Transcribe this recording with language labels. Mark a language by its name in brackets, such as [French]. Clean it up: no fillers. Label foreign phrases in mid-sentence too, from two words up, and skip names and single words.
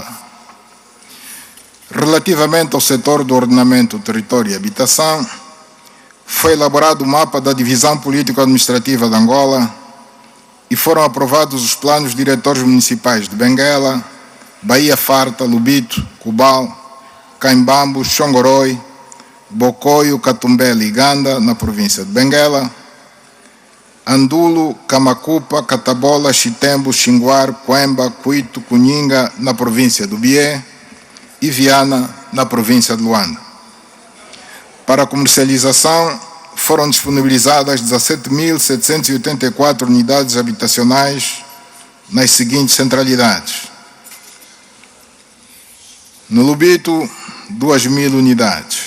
[Portuguese] Relativamente ao setor do ordenamento, território e habitação, foi elaborado o mapa da divisão político-administrativa de Angola e foram aprovados os planos diretores municipais de Benguela, Baía Farta, Lubito, Cubal, Caimbambo, Xongoroi, Bocoio, Catumbela e Ganda, na província de Benguela, Andulo, Camacupa, Catabola, Chitembo, Xinguar, Coemba, Cuito, Cunhinga, na província do Bié, e Viana, na província de Luanda. Para comercialização, foram disponibilizadas 17.784 unidades habitacionais nas seguintes centralidades. No Lubito, 2.000 unidades.